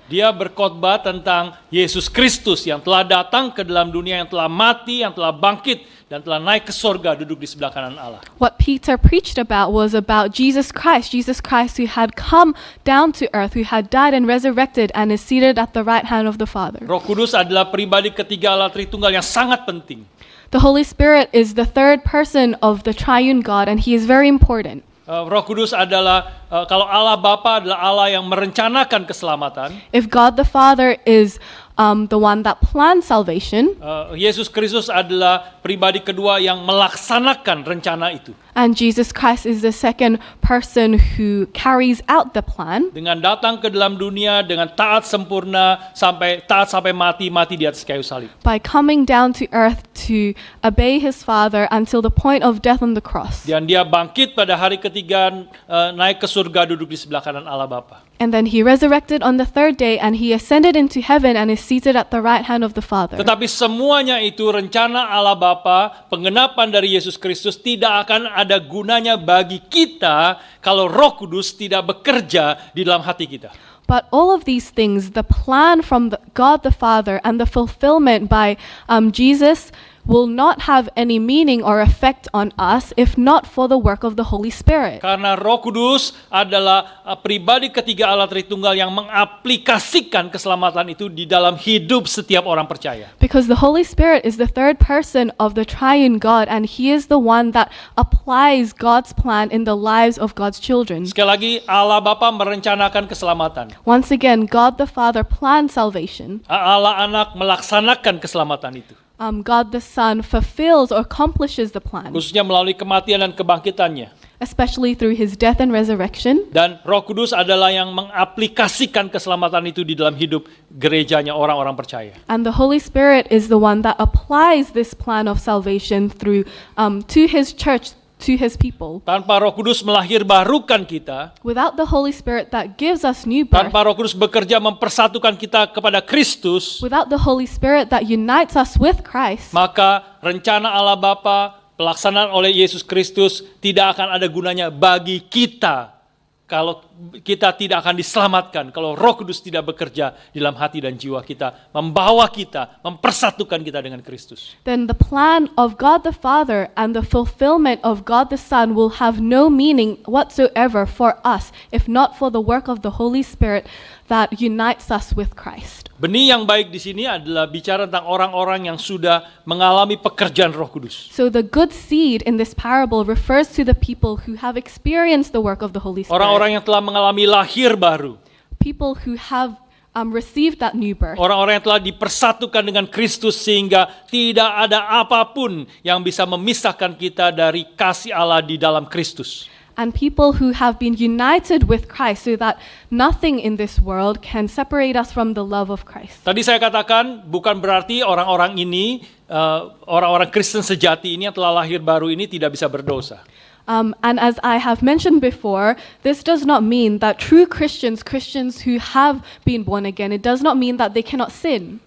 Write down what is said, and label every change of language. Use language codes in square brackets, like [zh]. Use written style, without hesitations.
[id] Dia berkhotbah tentang Yesus Kristus yang telah datang ke dalam dunia, yang telah mati, yang telah bangkit, dan telah naik ke sorga duduk di sebelah kanan Allah. [en] What Peter preached about was about Jesus Christ who had come down to earth, who had died and resurrected and is seated at the right hand of the Father. [id] Roh Kudus adalah pribadi ketiga Allah Tritunggal yang sangat penting. [en] The Holy Spirit is the third person of the triune God, and he is very important. [id] Roh Kudus adalah, kalau Allah Bapa adalah Allah yang merencanakan keselamatan, [en] If God the Father is the one that planned salvation, [id] Yesus Kristus adalah pribadi kedua yang melaksanakan rencana itu. [en] and Jesus Christ is the second person who carries out the plan [id] Dengan datang ke dalam dunia dengan taat sempurna sampai mati di atas kayu salib. [en] by coming down to earth to obey his Father until the point of death on the cross. [id] Dan dia bangkit pada hari ketiga, naik ke surga duduk di sebelah kanan Allah Bapa. [en] And then he resurrected on the third day, and he ascended into heaven and is seated at the right hand of the Father. [id] Tetapi semuanya itu rencana Allah Bapa, penggenapan dari Yesus Kristus tidak akan ada gunanya bagi kita kalau Roh Kudus tidak bekerja di dalam hati kita. [en] But all of these things, the plan from God the Father and the fulfillment by Jesus, will not have any meaning or effect on us if not for the work of the Holy Spirit. [id] Karena Roh Kudus adalah pribadi ketiga Allah Tritunggal yang mengaplikasikan keselamatan itu di dalam hidup setiap orang percaya. [en] Because the Holy Spirit is the third person of the triune God, and he is the one that applies God's plan in the lives of God's children. [id] Sekali lagi, Allah Bapa merencanakan keselamatan. [en] Once again, God the Father planned salvation. [id] Allah Anak melaksanakan keselamatan itu. [en] God the Son fulfills or accomplishes the plan, [id] Khususnya melalui kematian dan kebangkitannya. [en] especially through his death and resurrection. [id] Dan Roh Kudus adalah yang mengaplikasikan keselamatan itu di dalam hidup gerejanya orang-orang percaya. [en] And the Holy Spirit is the one that applies this plan of salvation through to his church to his people. [id] tanpa Roh Kudus melahirbarukan kita, [en] Without the Holy Spirit that gives us new birth, [id] tanpa Roh Kudus bekerja mempersatukan kita kepada Kristus, [en] without the Holy Spirit that unites us with Christ, [id] maka rencana Allah Bapa pelaksanaan oleh Yesus Kristus tidak akan ada gunanya bagi kita kalau kita tidak akan diselamatkan, kalau Roh Kudus tidak bekerja di dalam hati dan jiwa kita, membawa kita, mempersatukan kita dengan Kristus. [en] then the plan of God the Father and the fulfillment of God the Son will have no meaning whatsoever for us if not for the work of the Holy Spirit that unites us with Christ. [id] Benih yang baik di sini adalah bicara tentang orang-orang yang sudah mengalami pekerjaan Roh Kudus. [en] So the good seed in this parable refers to the people who have experienced the work of the Holy Spirit. [id] Orang-orang yang telah mengalami lahir baru. [en] People who have received that new birth. [id] Orang-orang yang telah dipersatukan dengan Kristus sehingga tidak ada apapun yang bisa memisahkan kita dari kasih Allah di dalam Kristus. [en] And people who have been united with Christ so that nothing in this world can separate us from the love of Christ. [id] Tadi saya katakan bukan berarti orang-orang ini, orang-orang Kristen sejati ini yang telah lahir baru ini tidak bisa berdosa. [en] And as I have mentioned before, this does not mean that true Christians, Christians who have been born again, it does not mean that they cannot sin.